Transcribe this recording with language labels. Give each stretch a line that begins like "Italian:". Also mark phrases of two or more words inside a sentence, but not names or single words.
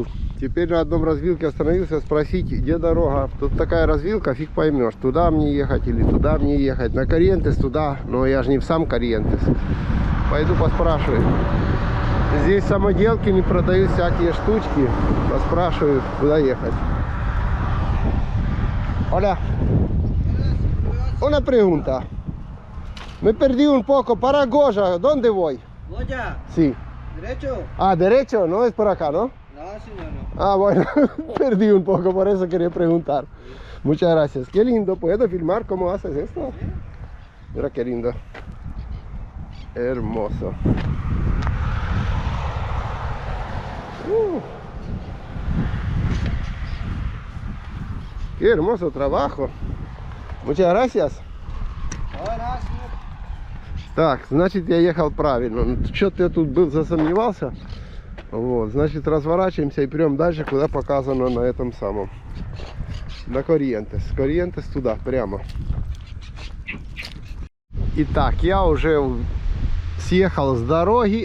Russian: Теперь на одном развилке остановился спросить, где дорога. Тут такая развилка, фиг поймешь, туда мне ехать или туда мне ехать. На Корриентес туда, но я же не в сам Корриентес. Пойду поспрашиваю. Здесь самоделки не продают всякие штучки. Поспрашиваю, куда ехать.
Spanish: Hola. Una pregunta. Me perdí un poco. Para Goya, ¿dónde voy? Goya, Sí. derecho. Ah, derecho, no es por acá, ¿no? No, señor, no. Ah, bueno, perdí un poco, por eso quería preguntar. Muchas gracias. Qué lindo. ¿Puedo filmar cómo haces esto? Mira qué lindo. Hermoso. Qué hermoso trabajo. Muchas gracias.
Russian: Так, значит, я ехал правильно. Что-то я тут был, засомневался. Вот, значит, разворачиваемся и прям дальше, куда показано на этом самом. На Корриентес. Корриентес туда, прямо. Итак, я уже съехал с дороги.